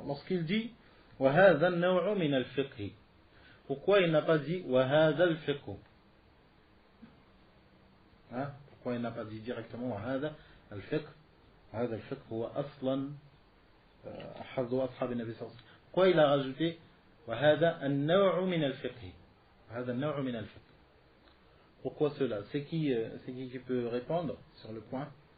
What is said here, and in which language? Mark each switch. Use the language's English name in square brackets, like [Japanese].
[French] Lorsqu'il dit [Arabic] وهذا النوع من الفقه, [French] pourquoi il n'a pas dit [Arabic] وهذا الفقه? [French] Pourquoi il n'a pas dit directement [Arabic] وهذا الفقه? هذا الفقه هو أصلا حظ أصحاب النبي صلى الله عليه وسلم. [French] Pourquoi il a rajouté [Arabic] وهذا النوع من الفقه? هذا النوع من الفقه. [French] Pourquoi cela? C'est qui peut répondre sur le point?